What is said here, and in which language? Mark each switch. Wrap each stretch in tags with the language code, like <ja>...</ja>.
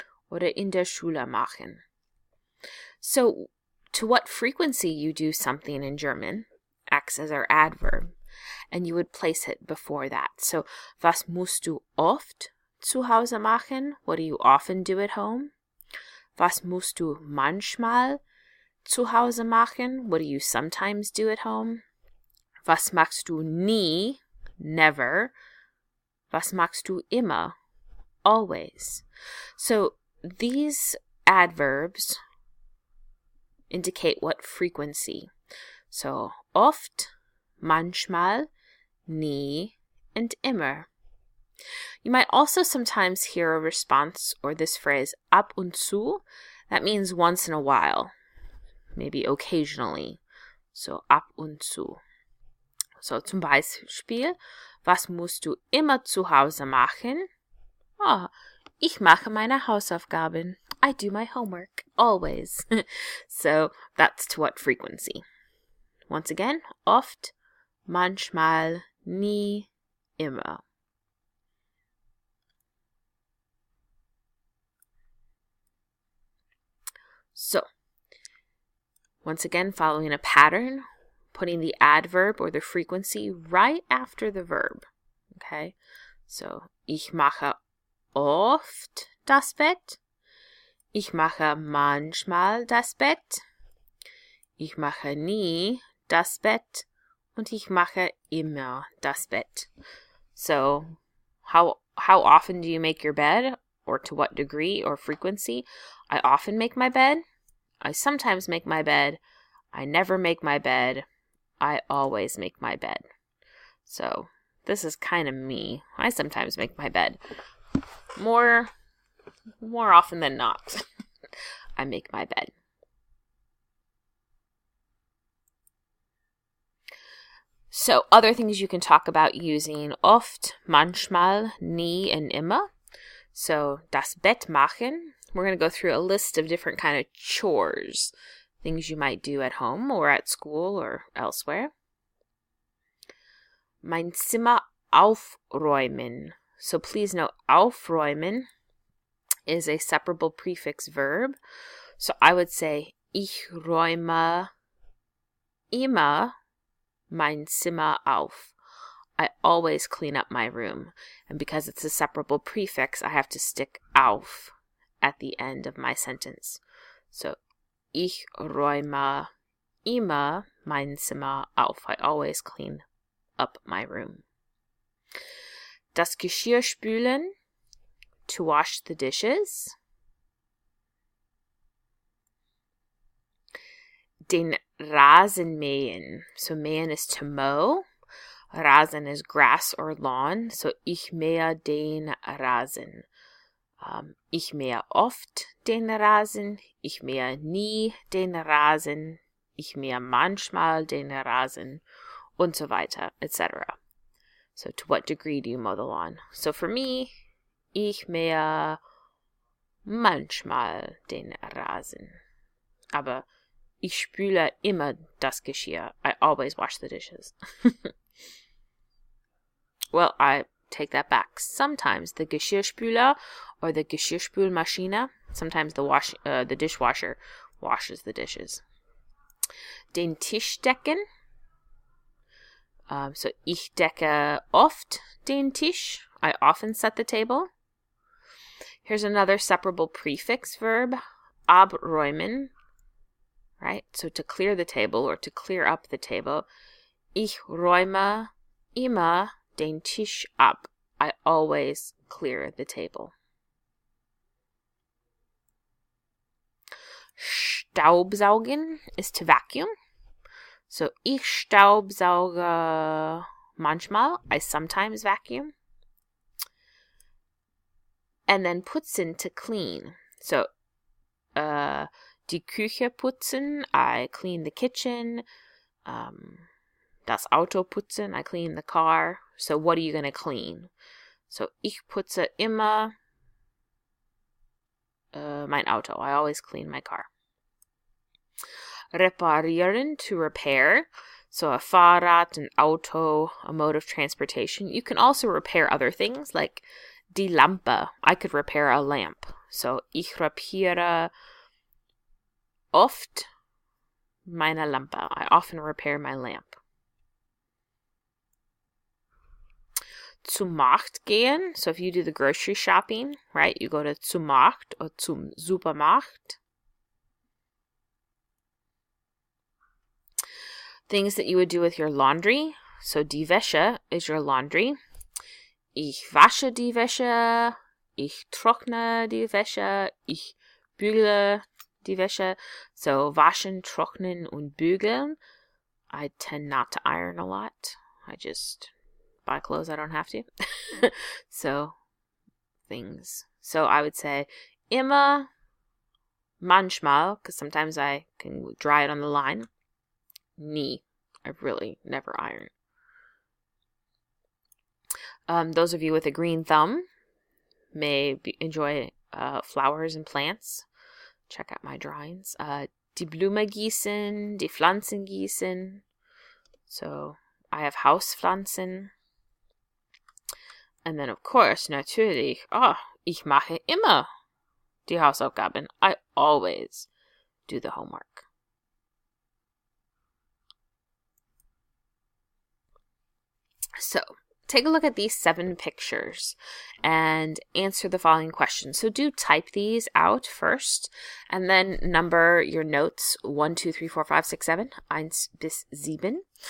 <de>Oder in der Schule machen?</de> <en>So, to what frequency you do something in German acts as our adverb, and you would place it before that.</en> <de>So, was musst du oft zu Hause machen?</de> <en>What do you often do at home?</en> <de>Was musst du manchmal zu Hause machen?</de> <en>What do you sometimes do at home?</en> <de>Was machst du nie? Never. Was machst du immer? Always.</de> <en>So, these adverbs indicate what frequency.</en> <de>So, oft, manchmal, nie, and immer.</de> <en>You might also sometimes hear a response or this phrase ab und zu. That means once in a while, maybe occasionally.</en> <de>So, ab und zu. So, zum Beispiel, was musst du immer zu Hause machen? Oh, ich mache meine Hausaufgaben.</de> <en>I do my homework, always. So, that's to what frequency. Once again, oft, manchmal, nie, immer. So, once again, following a pattern, putting the adverb or the frequency right after the verb. Okay?</en> <de>So, ich mache oft das Bett. Ich mache manchmal das Bett. Ich mache nie das Bett. Und ich mache immer das Bett.</de> <en>So, how often do you make your bed? Or to what degree or frequency? I often make my bed. I sometimes make my bed. I never make my bed. I always make my bed. So, this is kind of me. I sometimes make my bed. More often than not, I make my bed. So, other things you can talk about using oft, manchmal, nie, and immer. So,</en> <de>das Bett machen.</de> <en>We're going to go through a list of different kind of chores, things you might do at home or at school or elsewhere.</en> <de>Mein Zimmer aufräumen.</de> <en>So please note, aufräumen is a separable prefix verb. So I would say,</en> <de>ich räume immer mein Zimmer auf.</de> <en>I always clean up my room. And because it's a separable prefix, I have to stick auf at the end of my sentence.</en> <de>So, ich räume immer mein Zimmer auf.</de> <en>I always clean up my room.</en> <de>Das Geschirr spülen,</de> <en>to wash the dishes.</en> <de>Den Rasen mähen. So mähen</de> <en>is to mow. Rasen is grass or lawn.</en> <de>So ich mähe den Rasen. Ich mähe oft den Rasen. Ich mähe nie den Rasen. Ich mähe manchmal den Rasen. Und so weiter, etc.</de> <en>So to what degree do you mow the lawn? So for me,</en> <de>ich mähe manchmal den Rasen. Aber ich spüle immer das Geschirr.</de> <en>I always wash the dishes. Well, I take that back. Sometimes the Geschirrspüler or the Geschirrspülmaschine, sometimes the dishwasher washes the dishes.</en> <de>Den Tisch decken. So ich decke oft den Tisch.</de> <en>I often set the table. Here's another separable prefix verb, abräumen. Right? So to clear the table or to clear up the table.</en> <de>Ich räume immer den Tisch ab.</de> <en>I always clear the table. Staubsaugen is to vacuum.</en> <de>So, ich staubsauge manchmal.</de> <en>I sometimes vacuum. And then putzen, to clean. So,</en> <de>die Küche putzen.</de> <en>I clean the kitchen.</en> <de>Das Auto putzen.</de> <en>I clean the car. So, what are you going to clean?</en> <de>So, ich putze immer mein Auto.</de> <en>I always clean my car. Reparieren, to repair. So a Fahrrad, an Auto, a mode of transportation. You can also repair other things like die Lampe. I could repair a lamp.</en> <de>So ich repariere oft meine Lampe.</de> <en>I often repair my lamp.</en> <de>Zum Markt gehen.</de> <en>So if you do the grocery shopping, right, you go to zum Markt or zum Supermarkt. Things that you would do with your laundry.</en> <de>So die Wäsche is your laundry. Ich wasche die Wäsche. Ich trockne die Wäsche. Ich bügele die Wäsche. So waschen, trocknen und bügeln.</de> <en>I tend not to iron a lot. I just buy clothes I don't have to. So things. So I would say immer, manchmal, because sometimes I can dry it on the line. Nie. I really never iron. Those of you with a green thumb may enjoy flowers and plants. Check out my drawings.</en> <de>Die Blume gießen, die Pflanzen gießen.</de> <en>So I have Hauspflanzen. And then of course, natürlich,</en> <de>ich mache immer die Hausaufgaben.</de> <en>I always do the homework. So, take a look at these 7 pictures and answer the following questions. So do type these out first and then number your notes 1, 2, 3, 4, 5, 6, 7, 1 bis 7.</en>